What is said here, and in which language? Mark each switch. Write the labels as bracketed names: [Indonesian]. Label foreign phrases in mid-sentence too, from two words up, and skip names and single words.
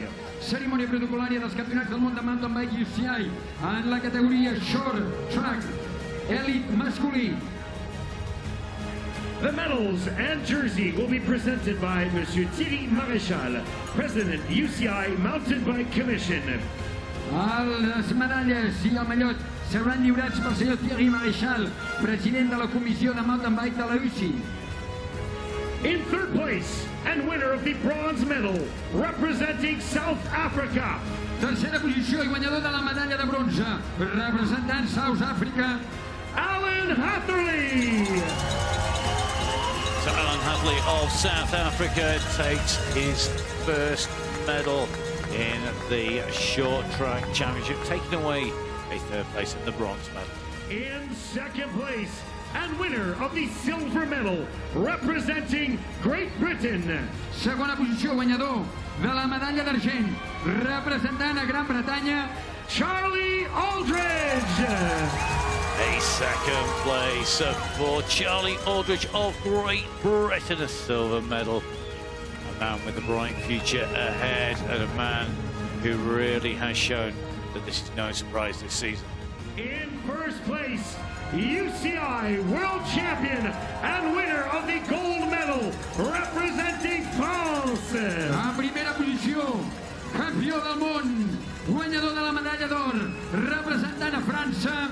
[Catalan] Cerimònia protocol·lària dels campionats del món de [English] mountain bike [Catalan] UCI en la categoria Short Track Elite masculí. [English] The medals and jersey will be presented by Monsieur Thierry Maréchal, President UCI Mountain Bike Commission. [Catalan] Les medalles i el mallot seran lliurats pel senyor Thierry Maréchal, president de la Comissió de Mountain Bike de la UCI. [English] In third place and winner of the bronze medal, representing South Africa. [Catalan] Tercera posició i guanyador de la medalla de bronze, representant South Africa, Alan Hatherley. [English] So Alan Hatherley of South Africa takes his first medal in the Short Track Championship, taking away a third place in the bronze medal. In second place and winner of the silver medal, representing Great Britain. [Catalan] Segona posició, guanyador de la medalla d'argent, representant a Gran Bretanya, Charlie Aldridge. [English] A second place for Charlie Aldridge of Great Britain, a silver medal. A man with a bright future ahead, and a man who really has shown that this is no surprise this season. In first place, UCI World Champion and winner of the gold medal, representing France. [Catalan] En primera posició, campió del món, guanyador de la medalla d'or, representant a França,